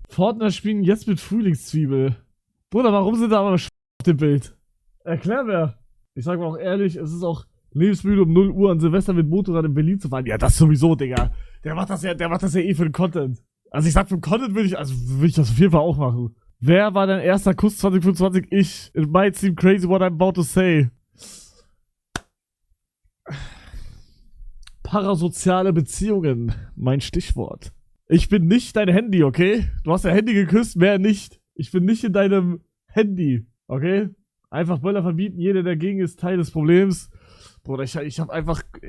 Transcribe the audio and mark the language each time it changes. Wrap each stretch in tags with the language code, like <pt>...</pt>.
<de>Fortnite spielen jetzt mit Frühlingszwiebel. Bruder, warum sind da aber auf dem Bild? Erklär mir. Ich sag mal auch ehrlich, es ist auch lebensmüde um 0 Uhr an Silvester mit Motorrad in Berlin zu fahren. Ja, das sowieso, Digga. Der macht das ja eh für den Content. Also ich sag, für den Content will ich das auf jeden Fall auch machen. Wer war dein erster Kuss 2025? Ich.</de> <en>It might seem crazy what I'm about to say.</en> <de>Parasoziale Beziehungen. Mein Stichwort. Ich bin nicht dein Handy, okay? Du hast dein Handy geküsst, mehr nicht. Ich bin nicht in deinem Handy, okay? Einfach Böller verbieten, jeder dagegen ist Teil des Problems. Bruder, ich hab einfach...</de>